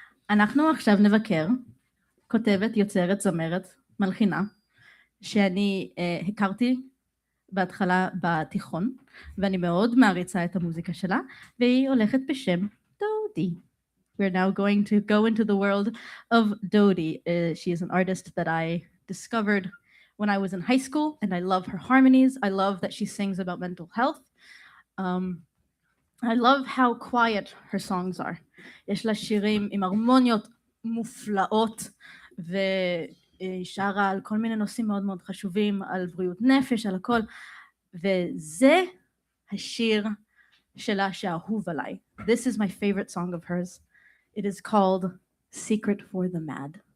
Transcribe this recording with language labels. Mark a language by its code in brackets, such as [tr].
[he] אנחנו עכשיו נבקר כותבת, יוצרת, זמרת, מלחינה, שאני הכרתי בהתחלה בתיכון, ואני מאוד מעריצה את המוזיקה שלה, והיא הולכת בשם דודי. [en] We're now going to go into the world of Dodi. She is an artist that I discovered when I was in high school, and I love her harmonies. I love that she sings about mental health. I love how quiet her songs are. [he] יש לה שירים עם הרמוניות מופלאות, והיא שרה על כל מיני נושאים מאוד מאוד חשובים, על בריאות נפש, על הכל, וזה השיר שלה שאהוב עליי. [en] This is my favorite song of hers. It is called Secret for the Mad.